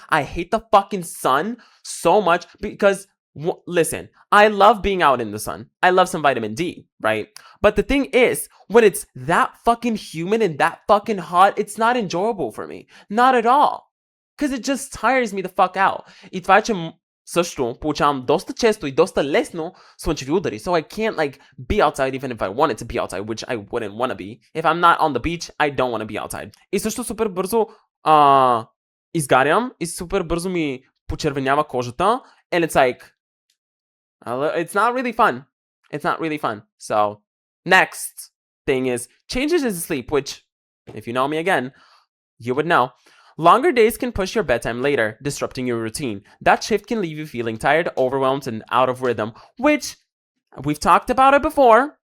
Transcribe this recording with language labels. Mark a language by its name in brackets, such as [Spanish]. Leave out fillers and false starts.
[English] I hate the fucking sun so much because, listen, I love being out in the sun. I love some vitamin D, right? But the thing is, when it's that fucking humid and that fucking hot, it's not enjoyable for me. Not at all. Because it just tires me the fuck out. [Bulgarian] И това е, че също получавам доста често и доста лесно слънчеви удари. [English] So I can't like be outside even if I wanted to be outside, which I wouldn't want to be. If I'm not on the beach, I don't want to be outside. [Bulgarian] И също супер бързо изгарям и супер бързо ми почервенява кожата. [English] And it's like, it's not really fun. It's not really fun. So, next thing is changes in sleep, which, if you know me again, you would know. Longer days can push your bedtime later, disrupting your routine. That shift can leave you feeling tired, overwhelmed, and out of rhythm, which we've talked about it before.